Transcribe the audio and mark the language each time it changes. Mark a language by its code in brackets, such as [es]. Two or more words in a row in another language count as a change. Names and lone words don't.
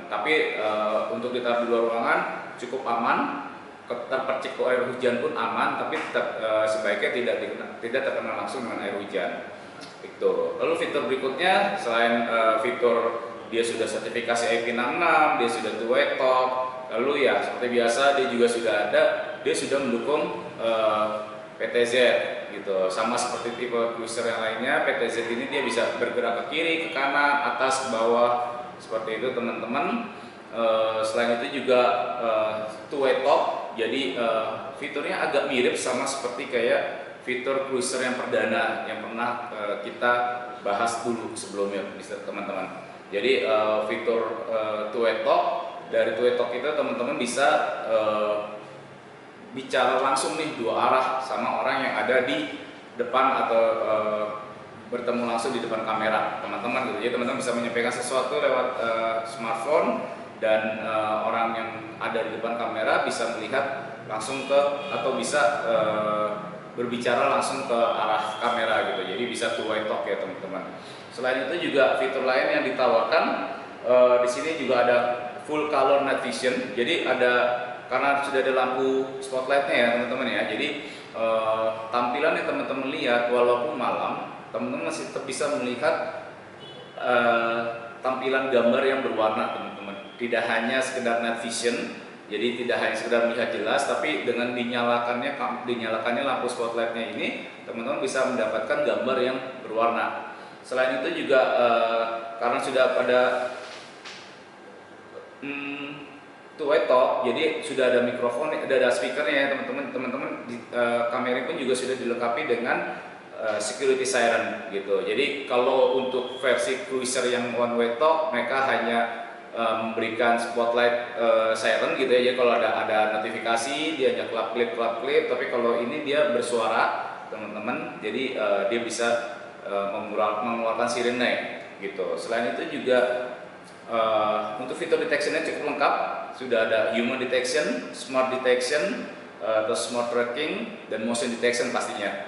[id] Tapi untuk ditaruh di luar ruangan cukup aman, terpercik air hujan pun aman, tapi tetap sebaiknya tidak terkena langsung dengan air hujan. Itu. Lalu fitur berikutnya, selain fitur dia sudah sertifikasi IP66, dia sudah [en] two-way talk, [id] lalu ya seperti biasa dia juga dia sudah mendukung PTZ gitu. Sama seperti tipe cruiser yang lainnya, PTZ ini dia bisa bergerak ke kiri, ke kanan, atas, ke bawah, seperti itu teman-teman. Selain itu juga [en] two-way talk, [id] jadi fiturnya agak mirip sama seperti kayak fitur cruiser yang perdana yang pernah kita bahas dulu sebelumnya teman-teman. Jadi fitur [en] two-way talk, [id] dari [en] two-way talk [id] itu teman-teman bisa bicara langsung nih dua arah sama orang yang ada di depan atau bertemu langsung di depan kamera teman-teman gitu. Jadi teman-teman bisa menyampaikan sesuatu lewat smartphone, dan orang yang ada di depan kamera bisa melihat langsung atau bisa berbicara langsung ke arah kamera gitu. Jadi bisa [en] two-way talk [id] ya teman-teman. Selain itu juga fitur lain yang ditawarkan di sini juga ada [en] full color night vision. [id] Jadi karena sudah ada lampu spotlightnya ya teman-teman ya. Jadi tampilan yang teman-teman lihat walaupun malam, teman-teman masih tetap bisa melihat tampilan gambar yang berwarna teman-teman. Tidak hanya sekedar [en] night vision, [id] jadi tidak hanya sekedar melihat jelas, tapi dengan dinyalakannya lampu spotlightnya ini, teman-teman bisa mendapatkan gambar yang berwarna. Selain itu juga karena sudah pada [en] two-way talk, [id] jadi sudah ada mikrofon, ada speakernya ya teman-teman. Teman-teman kamera pun juga sudah dilengkapi dengan [en] security siren [id] gitu. Jadi kalau untuk versi cruiser yang [en] one-way talk, [id] mereka hanya memberikan [en] spotlight siren [id] gitu ya. Jadi kalau ada notifikasi dia hanya klap klip. Tapi kalau ini dia bersuara teman-teman, jadi dia bisa mengeluarkan sirene gitu. Selain itu juga untuk fitur detectionnya cukup lengkap, sudah ada [en] human detection, smart detection, [id] atau [en] smart tracking, [id] dan [en] motion detection [id] pastinya.